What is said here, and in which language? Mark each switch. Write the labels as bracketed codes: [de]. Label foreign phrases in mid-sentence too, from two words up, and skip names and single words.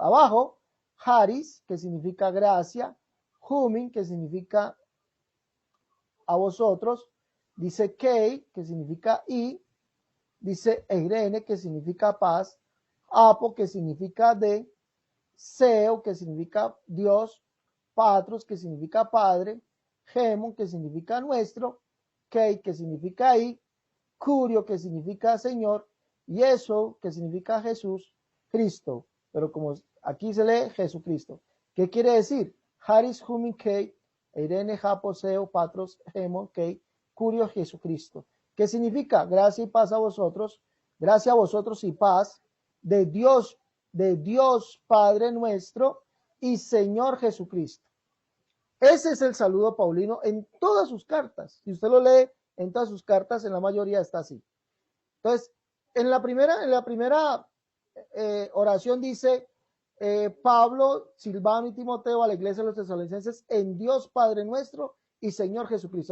[es] Abajo, Haris, que significa gracia, Humin, que significa a vosotros, dice Kei, que significa y, dice Eirene, que significa paz, Apo, que significa de, Seo, que significa Dios, Patros, que significa Padre, Gemon, que significa nuestro, Kei, que significa y, Curio, que significa Señor, y eso, que significa Jesús, Cristo. Pero como aquí se lee Jesucristo. ¿Qué quiere decir? [el] Χάρις, ὑμῖν, καὶ, εἰρήνη, ἀπὸ, Θεοῦ, Πατρὸς, ἡμῶν, καὶ, Κυρίου, [es] Jesucristo. ¿Qué significa? Gracia y paz a vosotros, gracia a vosotros y paz de Dios Padre nuestro y Señor Jesucristo. Ese es el saludo paulino en todas sus cartas. Si usted lo lee en todas sus cartas, en la mayoría está así. Entonces, en la primera oración dice Pablo, Silvano y Timoteo a la iglesia de los tesalonicenses en Dios Padre nuestro y Señor Jesucristo.